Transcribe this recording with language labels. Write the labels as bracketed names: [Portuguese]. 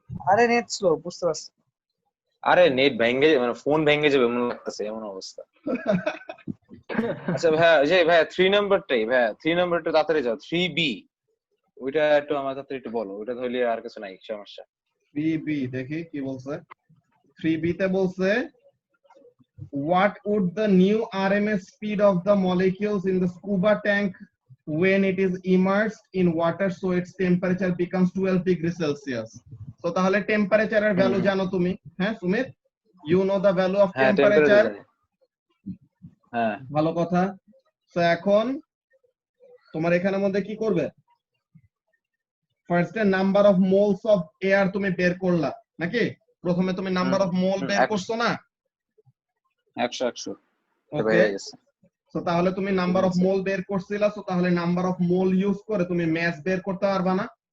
[Bangla] আরে net slow, বুঝতে পারছি। আরে নেট ভেঙে মানে ফোন ভেঙে যাবে এমন লাগতেছে, এমন অবস্থা। আচ্ছা ভাইয়া, ভাইয়া 3 নাম্বারটাই, ভাইয়া 3 নাম্বারটা তাড়াতাড়ি যাও। 3B ওইটা একটু আমার তাড়াতাড়ি একটু বলো, ওইটা ধরলে আর কিছু নাই সমস্যা। 3B দেখি কি বলছে। 3B তে বলছে [English] what would the new RMS speed of the molecules in the scuba tank when it is immersed in water so its temperature becomes 12 degrees Celsius? [Bangla] So তাহলে টেম্পারেচারের ভ্যালু জানো তুমি? হ্যাঁ Sumit, [English] you know the value of [Bangla] হ্যাঁ temperature [English] temperature? [Bangla] জানি। হ্যাঁ ভালো কথা। তো এখন তোমার এখানের মধ্যে কি করবে, ফার্স্টে number of moles of air তুমি বের করলা নাকি? প্রথমে তুমি নাম্বার অফ মোল বের করছো না? 100 ওকে, সো তাহলে তুমি নাম্বার অফ মোল বের করছিলা, সো তাহলে নাম্বার অফ মোল ইউজ করে তুমি ম্যাস বের করতে পারবা না?